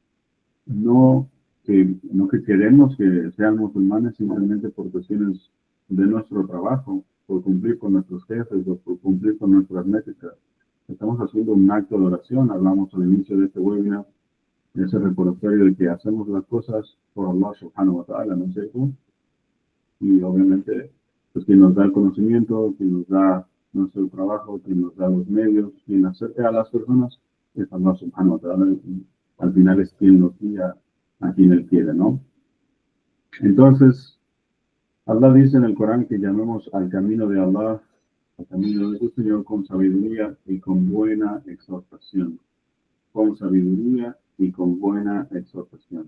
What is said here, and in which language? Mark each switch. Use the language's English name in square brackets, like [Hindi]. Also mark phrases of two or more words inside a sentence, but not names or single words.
[Spanish] No que queremos que sean musulmanes simplemente por cuestiones de nuestro trabajo, por cumplir con nuestros jefes o por cumplir con nuestras métricas. Estamos haciendo un acto de oración. Hablamos al inicio de este webinar, de ese recordatorio de que hacemos las cosas por Allah [Arabic] سبحانه وتعالى, [Spanish] ¿no es cierto? Y obviamente, pues quien nos da el conocimiento, quien nos da nuestro trabajo, quien nos da los medios, quien acerca a las personas, es Allah [Arabic] سبحانه وتعالى. [Spanish] Y al final es quien nos guía a quien Él quiere, ¿no? Entonces, Allah dice en el Corán que llamemos al camino de Allah, al camino de su Señor, con sabiduría y con buena exhortación. Con sabiduría y con buena exhortación.